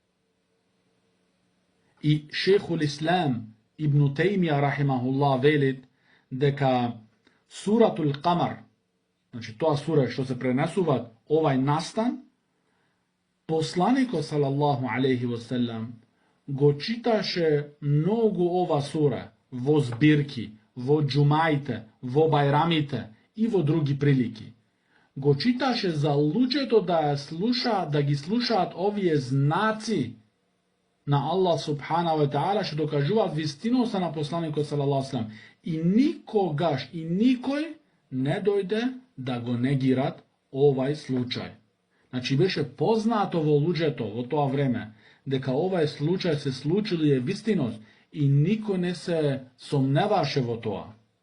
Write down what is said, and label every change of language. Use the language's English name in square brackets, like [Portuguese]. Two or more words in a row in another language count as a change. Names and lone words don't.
[Macedonian] И [Arabic] شيخ الإسلام [Macedonian] ибн Теймија рахимахуллах велит дека суратул Камар, значи тоа сура што се пренесуваат овај настан, посланикот [Arabic] صلى الله عليه وسلم [Macedonian] го читаше многу ова сура во збирки, во џумаите, во бајрамите и во други прилики. Го читаше за луѓето да ги слушаат овие знаци на [Arabic] الله سبحانه وتعالى [Macedonian] што докажуваат вистиноста на посланикот [Arabic] صلى الله عليه وسلم. [Macedonian] И никогаш и никој не дојде да го негират овај случај. Значи беше познато во луѓето во тоа време дека овај случај се случил и е вистиност и никој не се сомневаше во тоа.